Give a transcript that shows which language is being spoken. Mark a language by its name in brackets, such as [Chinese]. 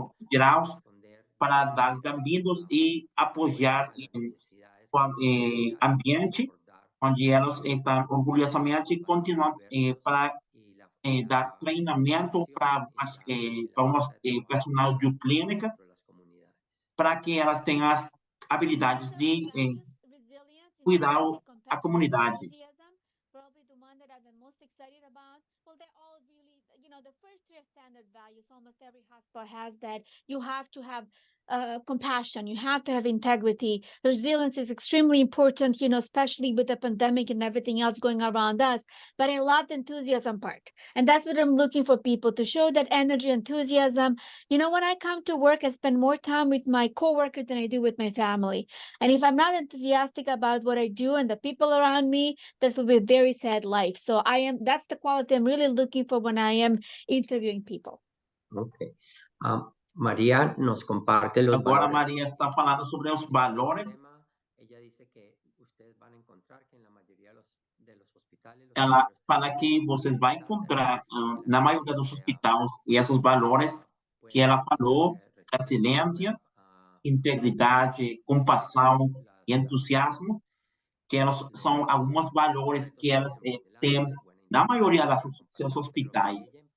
[Portuguese] gerações para dar bem-vindos e apoiar o ambiente onde elas estão orgulhosamente continuando para dar treinamento para o personal de clínica, para que elas tenham as habilidades de cuidar a comunidade. [English] Probably the one that I'm the most excited about. Well, they're all really, the first 3 standard values, almost every hospital has that. You have to have compassion. You have to have integrity. Resilience is extremely important, especially with the pandemic and everything else going around us. But I love the enthusiasm part. And that's what I'm looking for people to show, that energy, enthusiasm. When I come to work, I spend more time with my coworkers than I do with my family. And if I'm not enthusiastic about what I do and the people around me, this will be a very sad life. So that's the quality I'm really looking for when I am interviewing people. [Spanish] Okay. María nos comparte los [Portuguese] Agora [Spanish] valores. [Portuguese] Maria está falando sobre os valores. [Spanish] Ella dice que ustedes van a encontrar que en la mayoría de los hospitales [Portuguese] Ela fala que vocês vão encontrar na maioria dos hospitais esses valores que ela falou: resiliência, integridade, compaixão e entusiasmo, que elas são alguns valores que elas têm na maioria dos seus hospitais.